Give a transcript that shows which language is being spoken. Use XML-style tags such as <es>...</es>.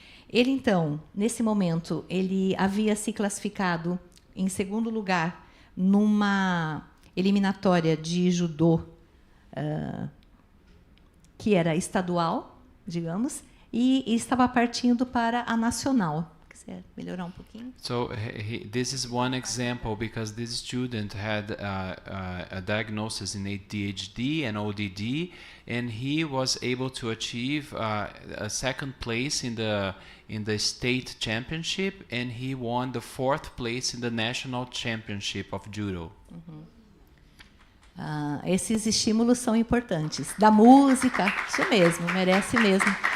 <pt>Ele, então, nesse momento, ele havia se classificado em segundo lugar numa eliminatória de judô que era estadual, digamos, e estava partindo para a nacional. Quer melhorar um pouquinho?</pt> <en>So this is one example because this student had a diagnosis in ADHD and ODD, and he was able to achieve a second place in the state championship, and he won the 4th place in the national championship of judo.</en> <pt>Esses estímulos são importantes. Da música, isso mesmo, merece mesmo.</pt>